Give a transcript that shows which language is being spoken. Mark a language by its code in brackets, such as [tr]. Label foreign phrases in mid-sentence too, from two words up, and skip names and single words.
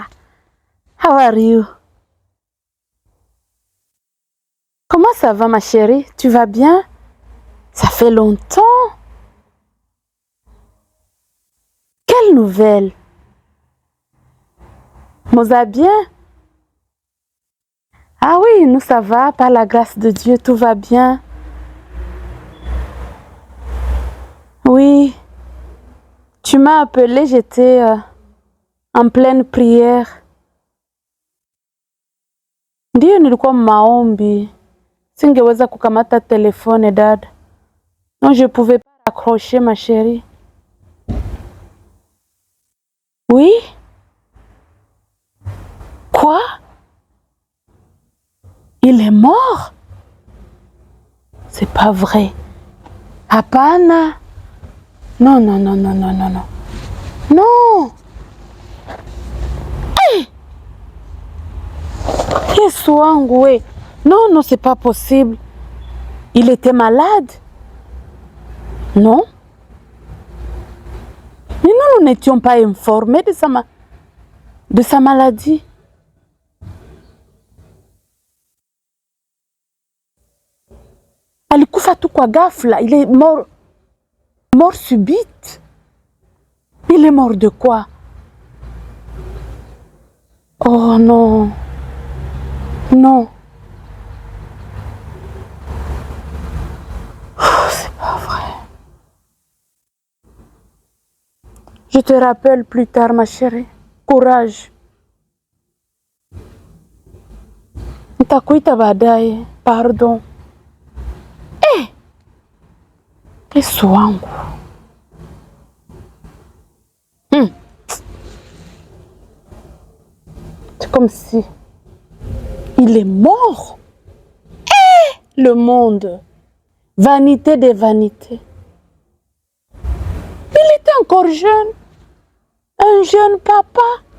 [en] How are you? [fr] Comment ça va, ma chérie? Tu vas bien? Ça fait longtemps. Quelle nouvelle? Moza bien? Ah oui, nous ça va, par la grâce de Dieu, tout va bien. Oui, tu m'as appelé, j'étais en pleine prière. [sw] Ndiyo nilikuwa maombi. Singeweza kukamata telefone dada. [fr] Non, je pouvais pas accrocher ma chérie. Oui? Quoi? Il est mort? C'est pas vrai. [sw] Hapana. [fr] Non, non, non, non, non, non, non. Non! Hey! [sw] Yesu wangu we. [fr] Non, non, c'est pas possible. Il était malade? Non? Mais nous n'étions pas informés de sa maladie. [sw] Alikufa tu kwa ghafla, [fr] il est mort subite. Il est mort de quoi? Oh non. Non. Oh, c'est pas vrai. Je te rappelle plus tard, ma chérie. Courage. [sw] Nitakuita baadaye. Pardon. Yesu wangu. [fr] C'est comme si il est mort. Le monde. Vanité des vanités. Il était encore jeune. Un jeune papa.